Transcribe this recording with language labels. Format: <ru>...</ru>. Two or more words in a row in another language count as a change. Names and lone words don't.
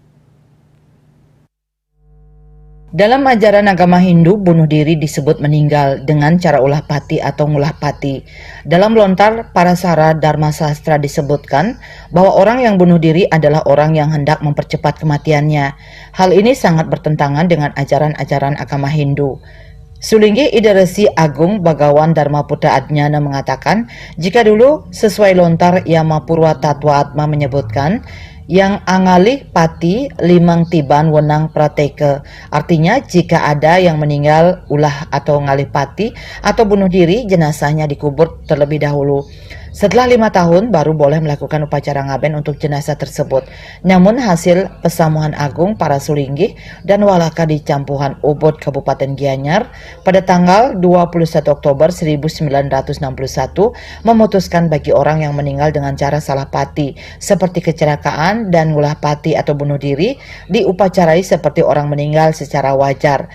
<id>Dalam ajaran agama Hindu, bunuh diri disebut meninggal dengan cara ulah pati atau ngulah pati. Dalam lontar Parasara Dharma Sastra disebutkan bahwa orang yang bunuh diri adalah orang yang hendak mempercepat kematiannya. Hal ini sangat bertentangan dengan ajaran-ajaran agama Hindu. Sulinggi Ida Resi Agung Bagawan Dharma Putra Adnyana mengatakan, jika dulu sesuai lontar Yama Purwa Tatwa Atma menyebutkan, yang</id> <ban>angalih pati limang tiban wenang prateke.</ban> <id>Artinya jika ada yang meninggal ulah atau ngalih pati atau bunuh diri, jenazahnya dikubur terlebih dahulu. Setelah 5 tahun baru boleh melakukan upacara ngaben untuk jenazah tersebut. Namun hasil pesamuhan agung para Sulinggi dan Walaka di Campuhan Ubud Kabupaten Gianyar pada tanggal 21 Oktober 1961 memutuskan bagi orang yang meninggal dengan cara salah pati seperti kecelakaan dan ngulah pati atau bunuh diri diupacarai seperti orang meninggal secara wajar.</id>